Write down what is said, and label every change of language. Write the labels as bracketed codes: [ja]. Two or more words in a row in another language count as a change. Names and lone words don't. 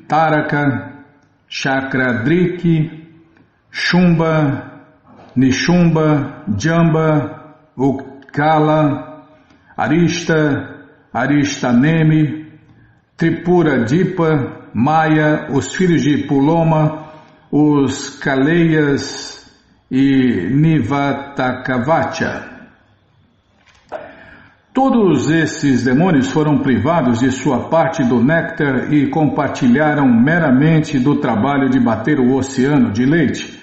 [pt] Taraka, Chakradriki, Shumba, Nishumba, Jamba, Ukala, Arista, Aristanemi, Tripura Dipa, Maya, os filhos de Puloma, os Kaleias e Nivatakavacha. Todos esses demônios foram privados de sua parte do néctar e compartilharam meramente do trabalho de bater o oceano de leite.